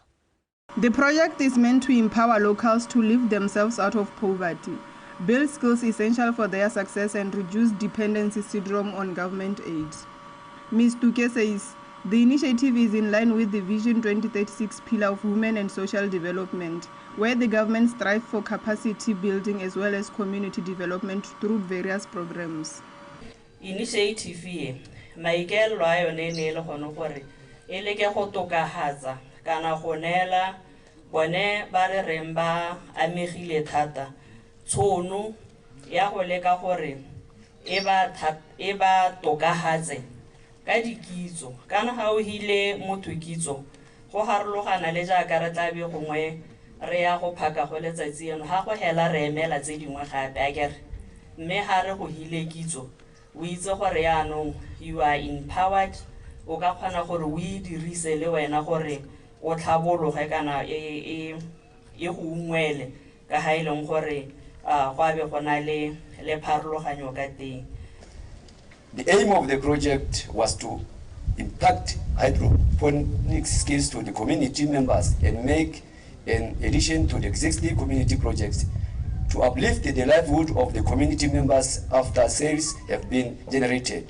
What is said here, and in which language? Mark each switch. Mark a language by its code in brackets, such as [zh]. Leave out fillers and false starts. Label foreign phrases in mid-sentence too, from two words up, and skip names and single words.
[en] The project is meant to empower locals to lift themselves out of poverty, build skills essential for their success, and reduce dependency syndrome on government aid. Ms. Tuke says the initiative is in line with the Vision 2036 pillar of women and social development, where the government strives for capacity building as well as community development through various programs. [tn] Initiative ye maikelo a yone ne le gono gore e leke go tokahatsa kana go nela bone ba re reng ba amegile thata tshono ya go leka gore e ba tokahatse ka dikitso kana ga o hile motho kitso go harologana le jaaka re tla be gongwe re ya go phaka go letsatsi eno ga go hela re emela tse dingwe gape a kere mme ga re go hile kitso o itse gore yaanong [en] you are empowered [tn] o ka kgona gore o e dirise le wena gore o tlhabologe kana e go ungwele ka ha ileng gore go abe go na le pharologanyo ka teng. [en] The aim of the project was to impact hydroponic skills to the community members and make an addition to the existing community projects to uplift the livelihood of the community members after sales have been generated.